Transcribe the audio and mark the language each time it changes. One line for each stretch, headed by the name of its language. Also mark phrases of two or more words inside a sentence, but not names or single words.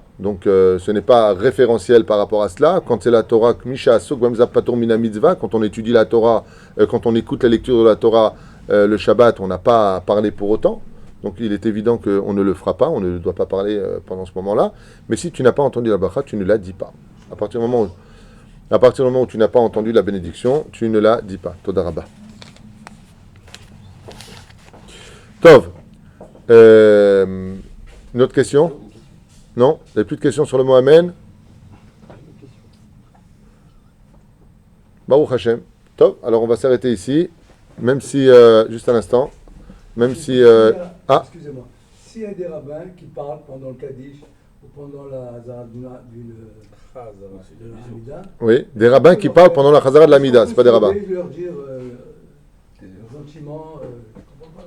French: Donc ce n'est pas référentiel par rapport à cela. Quand c'est la Torah, quand on étudie la Torah, quand on écoute la lecture de la Torah le Shabbat, on n'a pas à parler pour autant. Donc il est évident qu'on ne le fera pas, on ne doit pas parler pendant ce moment-là. Mais si tu n'as pas entendu la bracha, tu ne la dis pas. À partir du moment où tu n'as pas entendu la bénédiction, tu ne la dis pas.
Hebrew: תודה רבה. טוב.
French: Une autre question? Non? Vous n'avez plus de questions sur le mot amen?
Hebrew: ברוך השם. טוב.
French: Alors on va s'arrêter ici. Même si, juste un instant, même si... Excusez-moi. S'il y a des rabbins qui parlent pendant le Kaddish ou pendant la Hazara de la Hamida, oui, des rabbins qui parlent pendant la Chazara de l'Amida, c'est pas des rabbins. vous pouvez leur dire gentiment, je comprends pas.